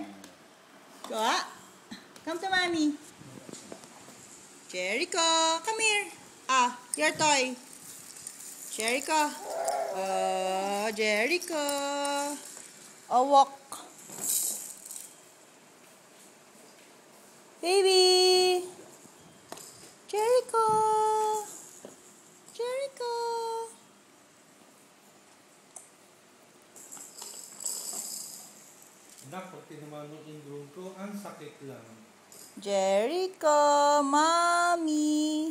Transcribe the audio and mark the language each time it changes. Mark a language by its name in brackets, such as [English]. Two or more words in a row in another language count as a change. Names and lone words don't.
[English] Go. Come to mommy. Jericho, come here. Ah, your toy. Jericho. Jericho. Oh, walk. Baby. Jericho. Jericho. [Filipino] Nak, pag tinamaan ng ingrown ko, ang sakit lang. [English] Jericho, mommy.